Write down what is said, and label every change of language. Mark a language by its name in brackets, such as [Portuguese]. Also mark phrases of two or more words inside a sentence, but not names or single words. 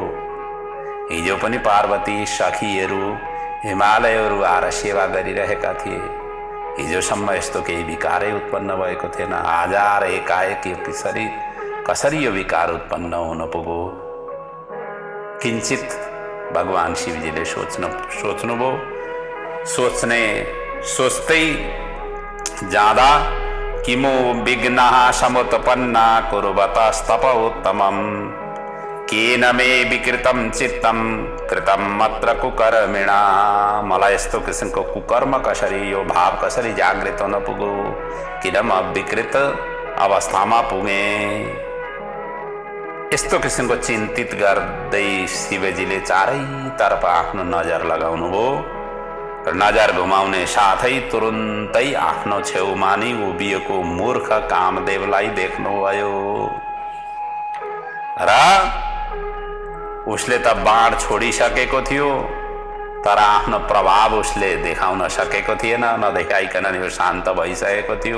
[Nepali] हिजो पनि पार्वती सखीहरू हिमालयहरू आएर सेवा गरिरहेका थिए, हिजोसम्म यस्तो केही विकारै उत्पन्न भएको थिएन, आज आएर एकाएक यो कसरी यो विकार उत्पन्न हुन पुग्यो। किंचित भगवान शिवजीले सोच्नुभयो। सोच्दै जाँदा [Sanskrit] किमु विघ्नः समुत्पन्ना कुर्वतस्तप उत्तमम् केन मे विकृतं चित्तं कृतं मत्र कुकर्मिणा। [Nepali] मलाई यस्तो किसिमको कुकर्म कसरी, यो भाव कसरी जागृत हुन पुगो, किन म विकृत अवस्थामा पुगे। यस्तो किसिमको चिन्तित गर्दै शिवजीले चारैतर्फ आफ्नो नजर लगाउनु भयो र नजर घुमाउने साथै तुरुन्तै आफ्नो छेउमा नै उभिएको मूर्ख कामदेवलाई देख्नुभयो र उसले त बाण छोडिसकेको थियो, तर आफ्नो प्रभाव उसले देखाउन सकेको थिएन, नदेखाइकन यो शान्त भइसकेको थियो।